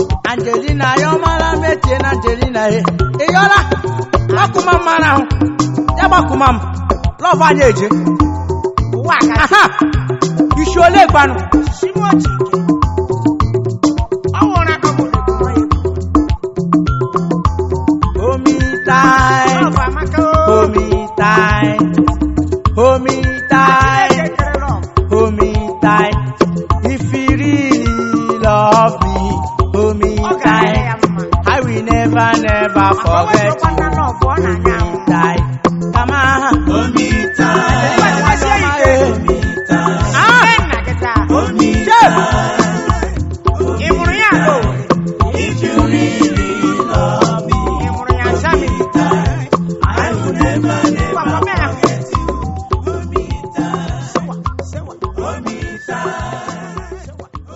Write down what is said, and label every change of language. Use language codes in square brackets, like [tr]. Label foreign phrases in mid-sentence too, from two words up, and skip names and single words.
[ig] Angelina, ya ọmala metie na Angelina, e. Ị yọla? Gbakụma m mara ahụ. Ya gbakụma m. Love anyị eje. Ụwa ga- Aha! Isi ole gbanụ? Simo Chike. Ọ nwụrụ aka mụ na-ekwu nwa ya ekwu. [en] Hold me tight. Love [ig] amaka o. [en] Hold me tight. Hold me tight. [ig] Chineke kere [en] love. Hold me tight. If you really love me, hold me [ig] Ọ ga-adị [en] tight. [ig] ya mma. [en] I will never, never Maka o forget wezụkwa you. [ig] na love, ọ Hold na-anya me ahụ. [en] tight. Come on. Hold me tight. [ig] Ebe a, gbasie ya ike. [en] Hold me tight. [ig] Ah! Ee, nna gị taa. [en] Hold me [ig] Chee! tight. Ị mụrụ ya ala Owerri? [en] If you really love me, [ig] Ị mụrụ ya Germany? [en] I will never, never Papa, forget you. Hold me tight. Sewa, sewa. Hold me tight.